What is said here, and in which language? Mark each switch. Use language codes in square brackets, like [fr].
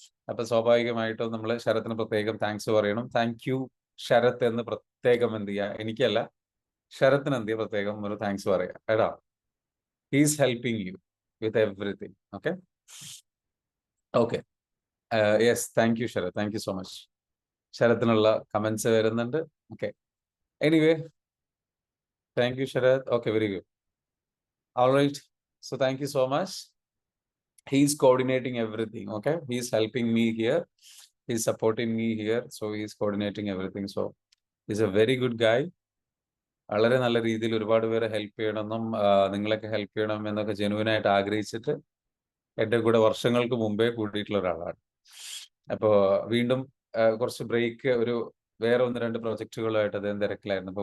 [ml] അപ്പൊ സ്വാഭാവികമായിട്ടും നമ്മൾ ശരത്തിന് പ്രത്യേകം താങ്ക്സ് പറയണം. താങ്ക് യു ശരത് എന്ന് പ്രത്യേകം എന്ത് ചെയ്യുക, എനിക്കല്ല ശരത്തിന് എന്ത് ചെയ്യുക, പ്രത്യേകം ഒരു താങ്ക്സ് പറയാം എടാ. [en] He's helping you with everything. Okay. Okay. Yes. Thank you, Sharath. Thank you so much. [ml] ശരത്തിനുള്ള comments വരുന്നുണ്ട്. [en] Okay, anyway thank you Sharath. Okay, very good. All right. So thank you so much. He's coordinating everything. Okay. He's helping me here. He's supporting me here. So he's coordinating everything. So he's a very good guy. [ml] വളരെ നല്ല രീതിയിൽ ഒരുപാട് പേരെ help ചെയ്യണമെന്നും നിങ്ങളൊക്കെ help ചെയ്യണം എന്നൊക്കെ ജെനുവിനായിട്ട് ആഗ്രഹിച്ചിട്ട് എൻ്റെ കൂടെ വർഷങ്ങൾക്ക് മുമ്പേ കൂടിയിട്ടുള്ള ഒരാളാണ്. അപ്പോൾ വീണ്ടും കുറച്ച് ബ്രേക്ക്, ഒരു വേറെ 1-2 പ്രൊജക്റ്റുകളുമായിട്ട് അദ്ദേഹം തിരക്കിലായിരുന്നു.